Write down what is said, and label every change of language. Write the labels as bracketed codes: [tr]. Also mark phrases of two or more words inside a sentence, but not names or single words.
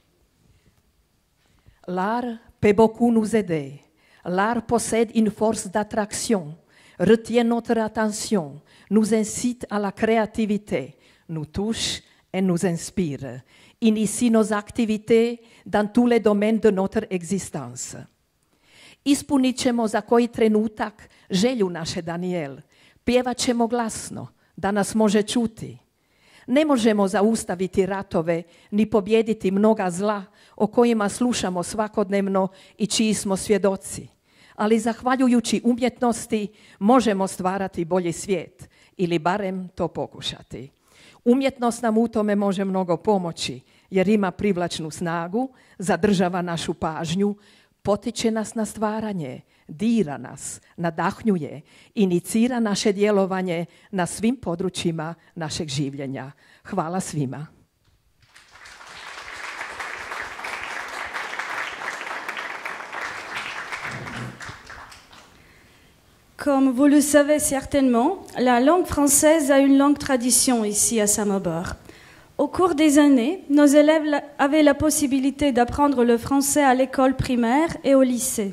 [fr] L'art peut beaucoup nous aider. L'art possède une force d'attraction, retient notre attention, nous incite à la créativité, nous touche et nous inspire, initie nos activités dans tous les domaines de notre existence. [hr] Ispunit ćemo za koji trenutak želju naše Daniel, pjevat ćemo glasno, da nas može čuti. Ne možemo zaustaviti ratove, ni pobijediti mnoga zla o kojima slušamo svakodnevno i čiji smo svjedoci. Ali zahvaljujući umjetnosti možemo stvarati bolji svijet ili barem to pokušati. Umjetnost nam u tome može mnogo pomoći jer ima privlačnu snagu, zadržava našu pažnju, potiče nas na stvaranje, dira nas, nadahnjuje, inicira naše djelovanje na svim područjima našeg življenja. Hvala svima. [fr] Comme vous le savez certainement, la langue française a une longue tradition ici à Samobor. Au cours des années, nos élèves avaient la possibilité d'apprendre le français à l'école primaire et au lycée.